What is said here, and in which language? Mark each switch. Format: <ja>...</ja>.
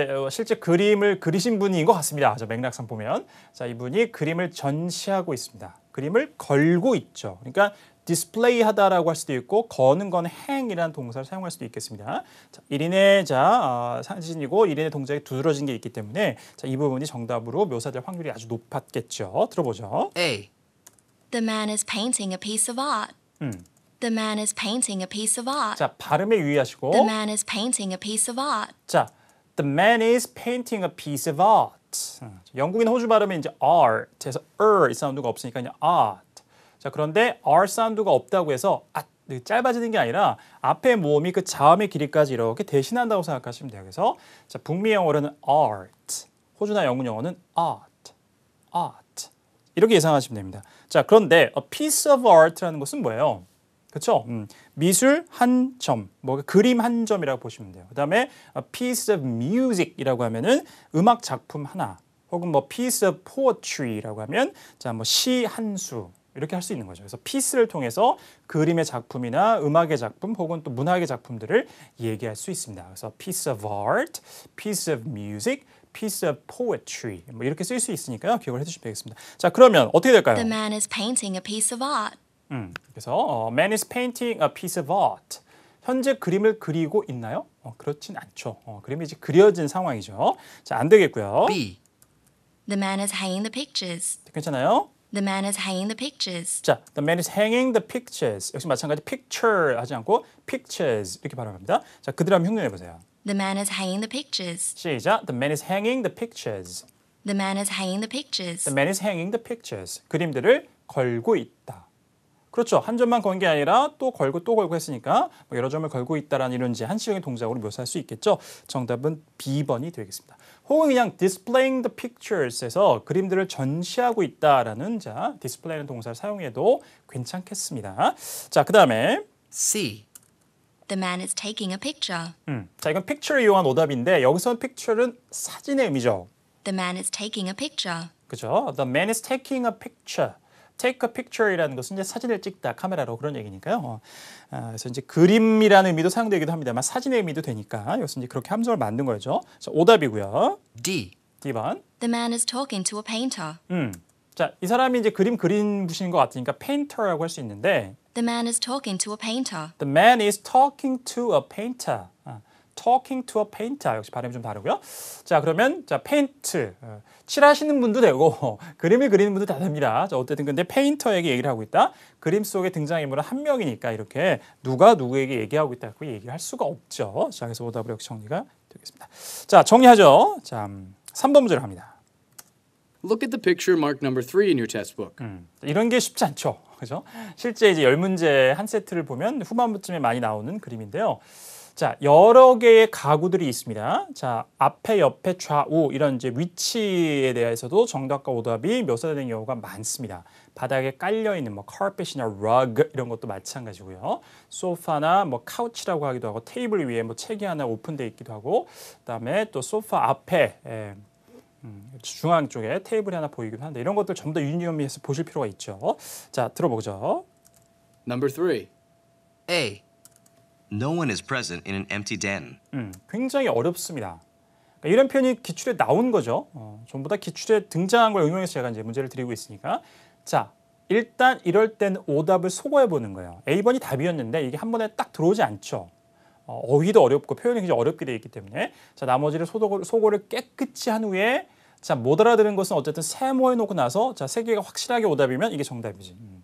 <ko>실제 그림을 그리신 분인 것 같습니다. 저 맥락상 보면 자, 이분이 그림을 전시하고 있습니다. 그림을 걸고 있죠. 그러니까 디스플레이 하다라고 할 수도 있고 거는 건 행이라는 동사를 사용할 수도 있겠습니다. 자, 1인의 사진이고 1인의 동작이 두드러진 게 있기 때문에 자, 이 부분이 정답으로 묘사될 확률이 아주 높았겠죠. 들어보죠.</ko> <en>A. The man is painting a piece of art. The man is painting a piece of art.</en> <ko>자, 발음에 유의하시고</ko> <en>The man is painting a piece of art. 자, the man is painting a piece of art.</en> <ko>영국인 호주 발음에 이제 art에서 이 사운드가 없으니까 그냥 art. 자, 그런데 r 사운드가 없다고 해서 짧아지는 게 아니라 앞에 모음이 그 자음의 길이까지 이렇게 대신한다고 생각하시면 돼요. 그래서 자, 북미 영어로는 art, 호주나 영문 영어는 art 이렇게 예상하시면 됩니다. 자, 그런데</ko> <en>a piece of art</en> <ko>라는 것은 뭐예요? 그렇죠? 미술 한 점, 뭐 그림 한 점이라고 보시면 돼요. 그다음에</ko> <en>a piece of music</en> <ko>이라고 하면은 음악 작품 하나, 혹은 뭐</ko> <en>piece of poetry</en> <ko>라고 하면 자, 뭐 시 한 수 이렇게 할 수 있는 거죠. 그래서 piece를 통해서 그림의 작품이나 음악의 작품 혹은 또 문학의 작품들을 얘기할 수 있습니다. 그래서</ko> <en>piece of art, piece of music, piece of poetry</en> <ko>뭐 이렇게 쓸 수 있으니까요. 기억을 해주시면 되겠습니다. 자, 그러면 어떻게 될까요?</ko> <en>The man is painting a piece of art. 그래서 man is painting a piece of art.</en> <ko>현재 그림을 그리고 있나요? 그렇진 않죠. 그림이 이제 그려진 상황이죠. 자, 안 되겠고요.</ko> <en>B. The man is hanging the pictures.</en> <ko>괜찮아요?</ko> <en>The man is hanging the pictures. 자, the man is hanging the pictures.</en> <ko>역시 마찬가지 picture 하지 않고 pictures 이렇게 발음합니다. 자, 그대로 한번 흉내내 보세요.</ko> <en>The man is hanging the pictures.</en> <ko>시작.</ko> <en>The man is hanging the pictures. The man is hanging the pictures. The man is hanging the pictures.</en> <ko>그림들을 걸고 있다. 그렇죠. 한 점만 건 게 아니라 또 걸고 했으니까 뭐 여러 점을 걸고 있다라는 이런 이제 한시적인 동작으로 묘사할 수 있겠죠. 정답은 B번이 되겠습니다. 혹은 그냥</ko> <en>displaying the pictures</en> <ko>에서 그림들을 전시하고 있다라는 자, display는 동사를 사용해도 괜찮겠습니다. 자, 그다음에</ko> <en>C. The man is taking a picture.</en> <ko>자, 이건 picture를 이용한 오답인데 여기서 picture는 사진의 의미죠.</ko> <en>The man is taking a picture.</en> <ko>그죠?</ko> <en>The man is taking a picture. take a picture</en> <ko>이라는 것은 이제 사진을 찍다, 카메라로 그런 얘기니까요. 그래서 이제 그림이라는 의미도 사용되기도 합니다만 사진의 의미도 되니까 여기서 이제 그렇게 함정을 만든 거죠. 자, 오답이고요.</ko> <en>D.</en> <ko>D번.</ko> <en>The man is talking to a painter.</en> <ko>자, 이 사람이 이제 그림 그린 분인 것 같으니까 painter라고 할 수 있는데</ko> <en>The man is talking to a painter. the man is talking to a painter. talking to a painter</en> <ko>역시 발음이 좀 다르고요. 자, 그러면 자, paint 칠하시는 분도 되고 그림을 그리는 분도 다 됩니다. 자, 어쨌든 근데 페인터에게 얘기를 하고 있다. 그림 속에 등장인물은 한 명이니까 이렇게 누가 누구에게 얘기하고 있다고 얘기할 수가 없죠. 자, 그래서 오답으로 역시 정리가 되겠습니다. 자, 정리하죠. 자, 3번 문제로 갑니다.</ko> <en>Look at the picture marked number 3 in your test book.</en> <ko>이런 게 쉽지 않죠. 그죠? 실제 이제 10문제 한 세트를 보면 후반부쯤에 많이 나오는 그림인데요. 자, 여러 개의 가구들이 있습니다. 자, 앞에, 옆에, 좌우 이런 이제 위치에 대해서도 정답과 오답이 묘사되는 경우가 많습니다. 바닥에 깔려 있는 뭐 carpet이나 rug 이런 것도 마찬가지고요. 소파나 뭐 카우치라고 하기도 하고 테이블 위에 뭐 책이 하나 오픈되어 있기도 하고 그다음에 또 소파 앞에 중앙 쪽에 테이블이 하나 보이기도 하는데 이런 것들 전부 다 유니폼에서 보실 필요가 있죠. 자, 들어보죠.</ko> <en>Number 3. A. No one is present in an empty den.</en> <ko>굉장히 어렵습니다. 그러니까 이런 표현이 기출에 나온 거죠. 전부 다 기출에 등장한 걸 응용해서 제가 이제 문제를 드리고 있으니까. 자, 일단 이럴 때는 오답을 소거해 보는 거예요. A번이 답이었는데 이게 한 번에 딱 들어오지 않죠. 어휘도 어렵고 표현이 굉장히 어렵게 되어 있기 때문에 자 나머지를 소거를 깨끗이 한 후에 자 못 알아들은 것은 어쨌든 세모해 놓고 나서 자 세 개가 확실하게 오답이면 이게 정답이지.</ko>